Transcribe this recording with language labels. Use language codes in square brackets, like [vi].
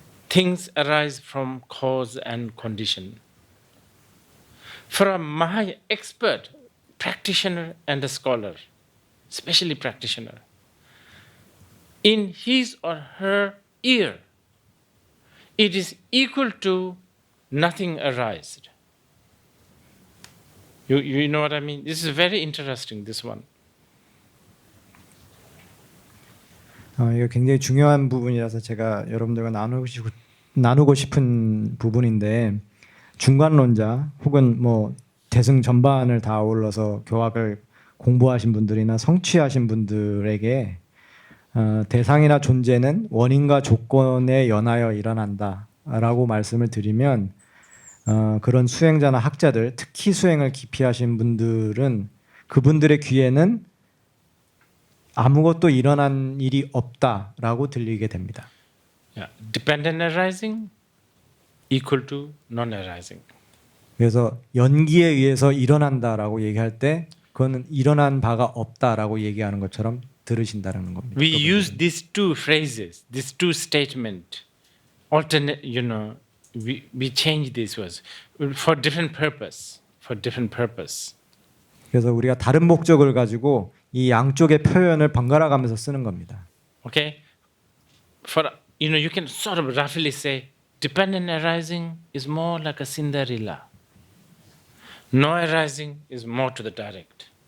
[en] Things arise from cause and condition. For a Mahayana expert, practitioner and a scholar, especially practitioner, in his or her ear, it is equal to nothing arised. You know what I mean? This is very interesting, this one. [ko] 이거 굉장히 중요한 부분이라서 제가 여러분들과 나누고 싶은 부분인데 중간론자 혹은 뭐 대승 전반을 다 아울러서 교학을 공부하신 분들이나 성취하신 분들에게 대상이나 존재는 원인과 조건에 연하여 일어난다라고 말씀을 드리면 그런 수행자나 학자들, 특히 수행을 깊이 하신 분들은 그분들의 귀에는 아무것도 일어난 일이 없다라고 들리게 됩니다. [en] Yeah. Dependent arising equal to non-arising. [ko] 그래서 연기에 의해서 일어난다라고 얘기할 때 그거는 일어난 바가 없다라고 얘기하는 것처럼 들으신다는 겁니다. [en] We use these two phrases, these two statements, alternate, you know, we change these words for different purpose, for different purpose. [ko] 그래서 우리가 다른 목적을 가지고 이 양쪽의 표현을 번갈아 가면서 쓰는 겁니다. [en] Okay? For, you know, you can sort of roughly say, dependent arising is more like a Cinderella. No arising is more to the direct.